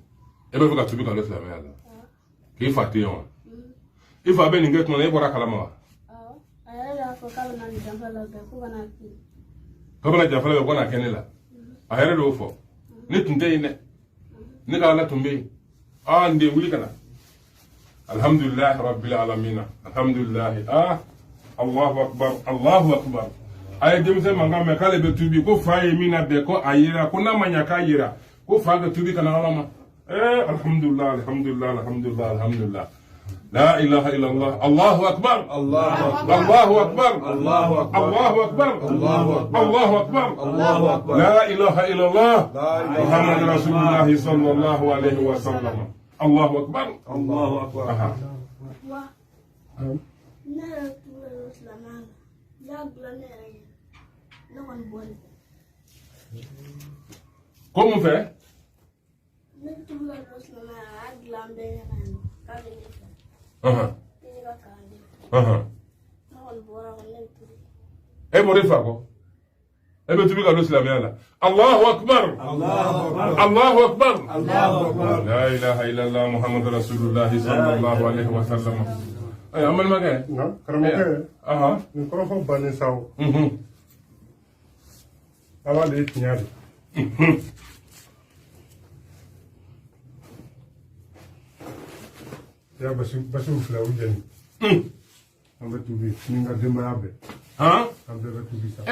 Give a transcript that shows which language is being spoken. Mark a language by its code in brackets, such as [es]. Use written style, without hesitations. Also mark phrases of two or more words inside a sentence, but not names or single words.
[bm] e bɛ fɛ ka tubi ka don silamɛya la k'i fa tɛ yen wa i fa bɛ nin kɛ tuma na e bɔra kalama wa a yɛrɛ y'a fɔ k'a bɛna nin janfa labɛn fo ka n'a kɛ k'a bɛna janfa labɛn ko n'a kɛ ne la a yɛrɛ de y'o fɔ ne tun tɛ yen dɛ ne ka ala tun bɛ yen n den wuli ka na [ar] الحمد لله رب العالمين الحمد لله الله أكبر الله أكبر [bm] a ye denmisɛn mankan [ar] mɛn k'ale bɛ tubi ko fa ye min labɛn ko a yira ko n'a ma ɲa k'a yira ko fa ka tubi ka na ala ma الحمد لله الحمد لله الحمد لله الحمد لله لا إله إلا الله الله أكبر الله أكبر الله أكبر الله أكبر الله أكبر الله أكبر لا إله إلا الله محمد رسول الله صلى الله عليه وسلم الله أكبر الله أكبر [bm] wa ne yɛrɛ tubi ka don silamɛya la y'a dilan ne yɛrɛ ye ne kɔni bɔlen ko mun fɛ ne tubi ka don silamɛya la a y'a dilan bɛɛ ɲɛna yen k'a bɛ ne fɛ ne ka kalanden ne kɔni bɔra kɔni ne bɛ tubi e bɔra i fa kɔ e bɛ tubi ka don silamɛya la [ar] الله أكبر الله أكبر لا إله إلا الله محمد رسول الله صلى الله عليه وسلم [bm] ay amal magay na karamɔgɔ aha nin kɔrɔfɔ bannen sa o ala de ye tiɲɛ de ya basiw filɛ u jɛni an bɛ tubi ni ka denbaya bɛɛ an bɛɛ bɛ tubi sa